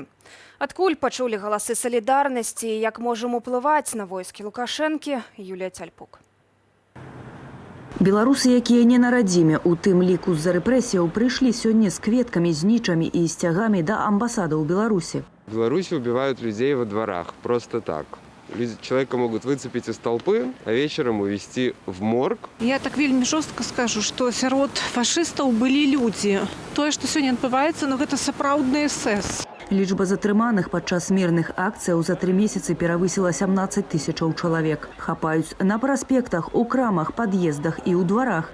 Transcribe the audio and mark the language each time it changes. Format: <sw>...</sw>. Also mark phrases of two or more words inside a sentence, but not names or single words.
<be>Адкуль пачулі галасы салідарнасці і як можам уплываць на войскі Лукашэнкі, Юлія Цяльпук. Беларусы, якія не на радзіме, у тым ліку з-за рэпрэсіяў, прыйшлі сёння з кветкамі, з нічамі і сцягамі да амбасады ў Беларусі.</be> <ru>В Беларуси убивают людей во дворах, просто так. Человека могут выцепить из толпы, а вечером увезти в морг.</ru> <be>Я так вельмі жорстка скажу, што сярод фашыстаў былі людзі. Тое, што сёння адбываецца, гэта сапраўдны эсэс. Лічба затрыманых падчас мірных акцыяў за 3 месяцы перавысіла 17 тысячаў чалавек. Хапаюць на праспектах, у крамах, пад'ездах і ў дварах.</be>